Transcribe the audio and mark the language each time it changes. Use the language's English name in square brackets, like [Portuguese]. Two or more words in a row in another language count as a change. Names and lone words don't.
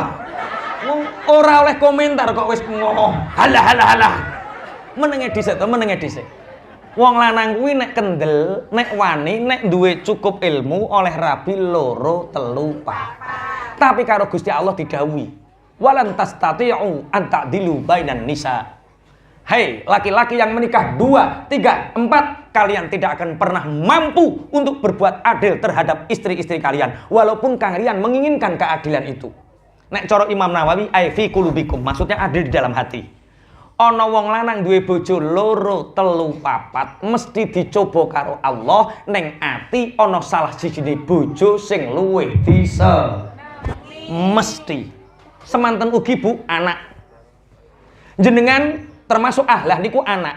[Javanese] Ora oleh komentar kok wis ngomong. Halah. Menenge dhisik to, menenge dhisik. Wong lanang kuwi nek kendel, nek wani, nek duwe cukup ilmu oleh rabi loro, telu, papat. Tapi karo Gusti Allah didhawuhi [Arabic] ولن تستطيعوا أن تعدلوا بين النساء. [Indonesian] Hei, laki-laki yang menikah 2, 3, 4, kalian tidak akan pernah mampu untuk berbuat adil terhadap istri-istri kalian walaupun kalian menginginkan keadilan itu. [Javanese] Nek cara [Arabic] Imam Nawawi أي في قلوبكم, [Indonesian] maksudnya adil di dalam hati. [Javanese] Ana wong lanang duwe bojo loro, telu, papat, mesti dicoba karo Allah ning ati ana salah sijine bojo sing luwih mesti. Semanten ugi Bu, anak. Jenengan termasuk ahlah niku anak.